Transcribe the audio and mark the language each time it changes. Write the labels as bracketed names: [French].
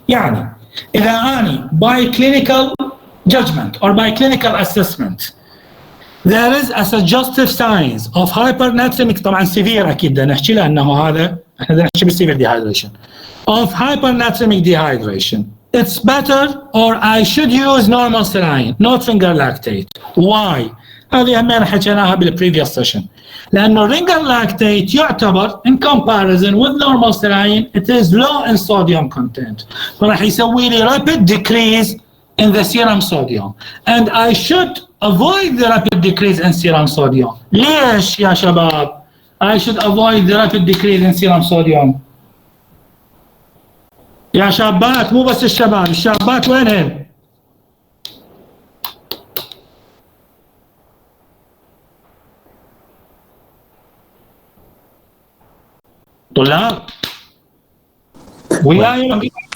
[Arabic] يعني إذا أنا [English] by clinical judgment or by clinical assessment there is a suggestive signs of hypernatremic طبعا severe [Arabic] أكيد بدنا نحكي لأنه هذا احنا بدنا نحكي بالسيفير [English] dehydration of hypernatremic dehydration. It's better or I should use normal saline, not ringer lactate. Why? [Arabic] هذه همين حكيناها بالبريفيوس سيشن. لانه الرينجر لاكتيت يعتبر [English] in comparison with normal saline it is low in sodium content، [Arabic] فراح يسوي لي [English] rapid decrease in the serum sodium and I should avoid the rapid decrease in serum sodium. [Arabic] ليش يا شباب [English] I should avoid the rapid decrease in serum sodium؟ [Arabic] يا شابات، مو بس الشباب، الشابات وينهم؟ طلاب وياي؟